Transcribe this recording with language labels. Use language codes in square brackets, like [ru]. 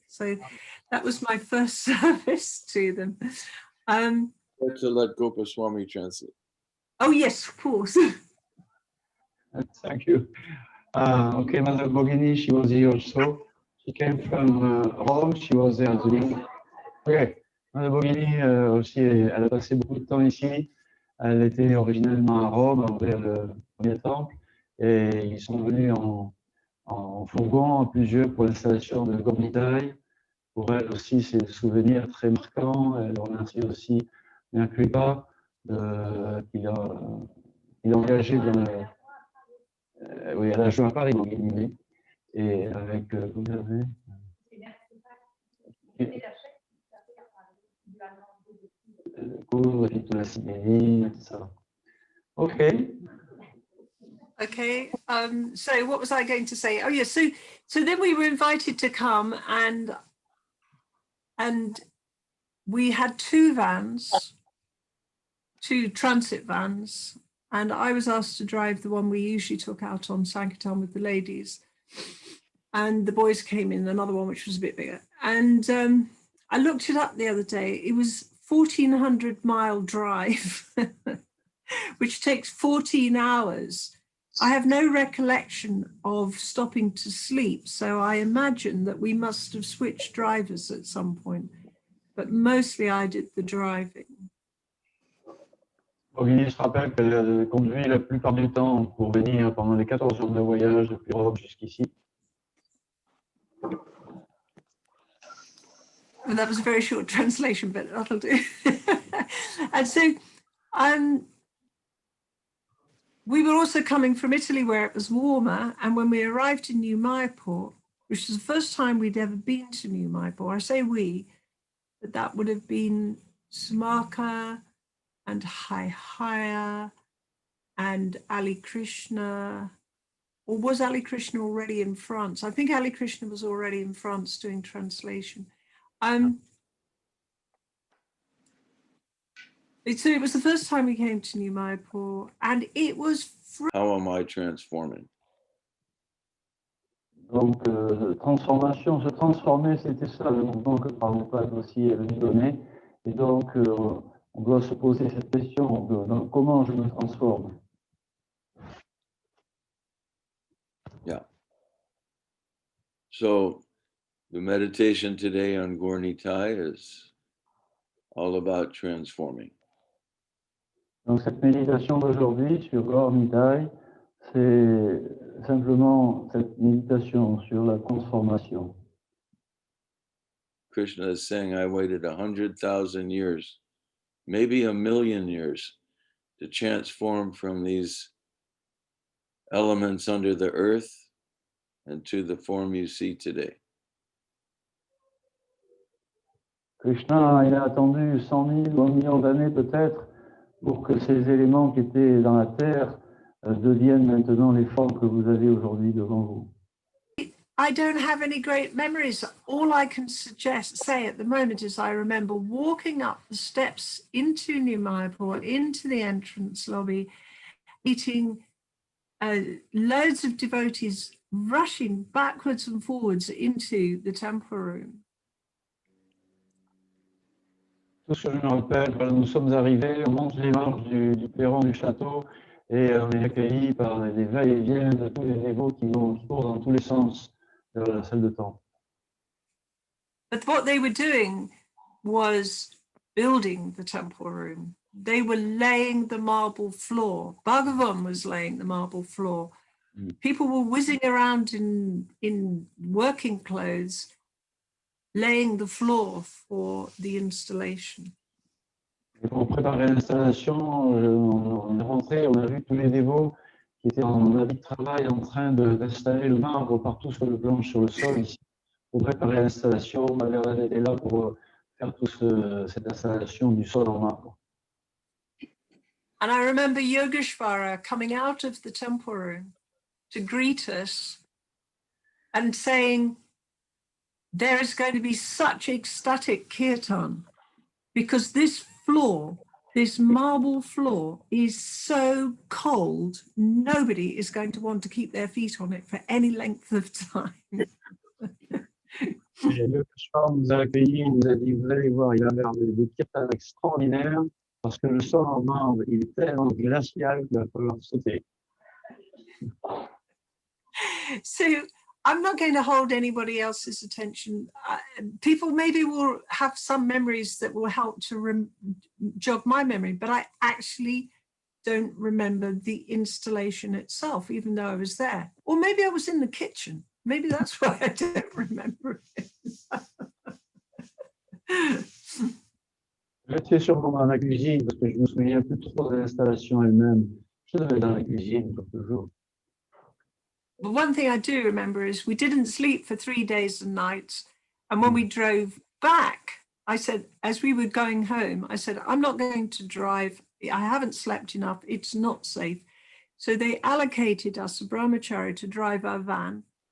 [en] So that was my first service to them. To let Gopaswami translate. Oh yes, of course. Thank you. Okay, Mother Bogini, she was here also. She came from Rome. She was there as a okay. [fr] Mother Bogini aussi, elle a passé beaucoup de temps ici. Elle était originellement à Rome, vers le premier temple, et ils sont venus en fourgon, en plusieurs, pour l'installation de Gaura-Nitai, pour elle aussi, c'est des souvenirs très marquants. Elle remercie aussi bien Kripa qu'il a engagé dans oui, elle a joué à Paris, Bogini, et avec vous avez cours et toute la Sibérie, tout ça. [en] Okay. Okay. So what was I going to say? Oh yeah. So then we were invited to come, and we had two transit vans, and I was asked to drive the one we usually took out on Sankirtan with the ladies, and the boys came in another one which was a bit bigger. And I looked it up the other day. It was 1,400-mile drive, which takes 14 hours. I have no recollection of stopping to sleep, so I imagine that we must have switched drivers at some point, but mostly I did the driving. [fr] Bogini se rappelle qu'elle a conduit la plupart du temps pour venir pendant les 14 jours de voyage depuis Rome jusqu'ici. [en] And that was a very short translation, but that'll do. And so we were also coming from Italy where it was warmer. And when we arrived in New Mayapur, which was the first time we'd ever been to New Mayapur, I say we, but that would have been Sumaka and Haya and Ali Krishna. Or was Ali Krishna already in France? I think Ali Krishna was already in France doing translation. So it was the first time we came to New Mayapur, and it was. How am I transforming? [fr] Donc, transformation, se transformer, c'était ça le mouvement que Prabhupada aussi est venu donner. Et donc, on doit se poser cette question de comment je me transforme. [en] Yeah. So the meditation today on Gaura-Nitai is all about transforming. [fr] Donc cette méditation d'aujourd'hui sur Gaura-Nitai, c'est simplement cette méditation sur la transformation. [en] Krishna is saying, I waited 100,000 years, maybe 1,000,000 years, to transform from these elements under the earth and to the form you see today. [fr] Krishna, il a attendu 100 000 ou 1 million d'années peut-être pour que ces éléments qui étaient dans la terre deviennent maintenant les formes que vous avez aujourd'hui devant vous. [en] I don't have any great memories. All I can say at the moment is I remember walking up the steps into New Mayapur, into the entrance lobby, meeting loads of devotees rushing backwards and forwards into the temple room. [fr] Tout ce que je me rappelle, voilà, nous sommes arrivés, on monte les marches du perron du château et on est accueillis par des va-et-vient de tous les dévots qui courent dans tous les sens de la salle de temple. [en] But what they were doing was building the temple room. They were laying the marble floor. Bhagavan was laying the marble floor. People were whizzing around in working clothes, laying the floor for the installation. [fr] Et pour préparer l'installation, on est rentré, on a vu tous les dévots qui étaient en habit de travail en train d'installer le marbre partout sur le planche, sur le sol ici, pour préparer l'installation. Bhagavan était là pour faire toute cette installation du sol en marbre. [en] And I remember Yogeshvara coming out of the temple room to greet us and saying, there is going to be such ecstatic kirtan because this floor, this marble floor is so cold, nobody is going to want to keep their feet on it for any length of time. [fr] Et le soir, nous a accueillis, il nous a dit, vous allez voir, il va y avoir des kirtans extraordinaires parce que le sol en marbre, il est tellement glacial qu'il va falloir sauter. [en] So I'm not going to hold anybody else's attention. People maybe will have some memories that will help to jog my memory, but I actually don't remember the installation itself, even though I was there. Or maybe I was in the kitchen. Maybe that's why I don't remember it. [fr] J'étais sûrement dans la cuisine parce que je me souviens plus trop de l'installation elle-même. Je devais être dans la cuisine pour toujours. [en] But one thing I do remember is we didn't sleep for 3 days and nights. And when we drove back, I said, as we were going home, I said, I'm not going to drive. I haven't slept enough. It's not safe. So they allocated us a brahmachari to drive our van.